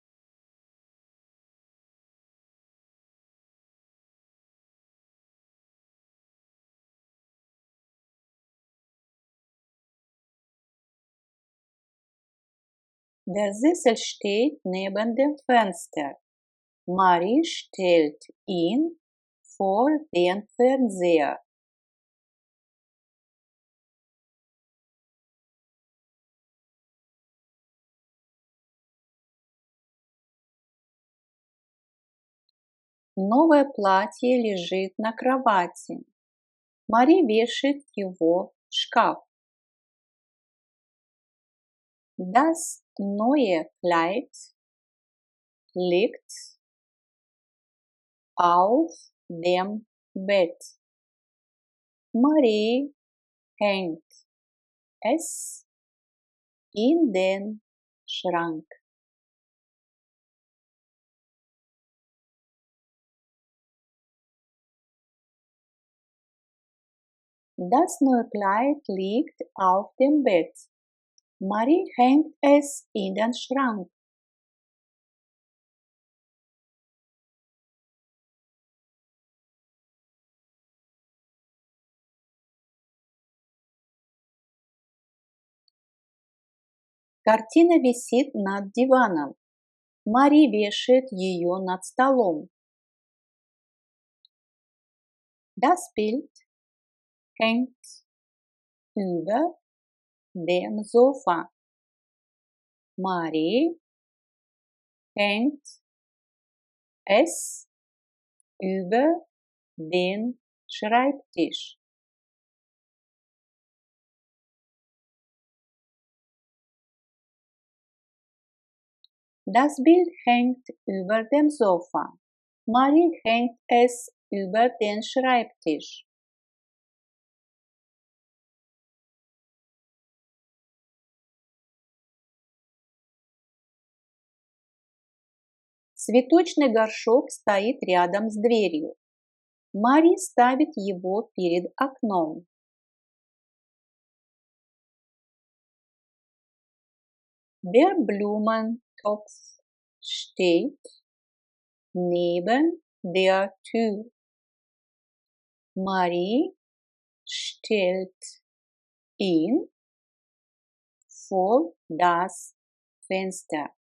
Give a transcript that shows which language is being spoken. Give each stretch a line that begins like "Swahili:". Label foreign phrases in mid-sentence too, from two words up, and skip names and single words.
German: Der Sessel steht neben dem Fenster. Marie stellt ihn vor den Fernseher.
Russian: Новое платье лежит на кровати. Мари вешает его в шкаф.
German: Das neue Kleid liegt auf dem Bett. Marie hängt es in den Schrank. Das neue Kleid liegt auf dem Bett. Marie hängt es in den Schrank.
Russian: Картина висит над диваном. Мари вешает ее над столом.
German: Das Bild hängt über dem Sofa. Marie hängt es über den Schreibtisch. Das Bild hängt über dem Sofa. Marie hängt es über den Schreibtisch.
Russian: Цветочный горшок стоит рядом с дверью. Мари ставит его перед окном.
German: Der Blumentopf steht neben der Tür. Marie stellt ihn vor das Fenster.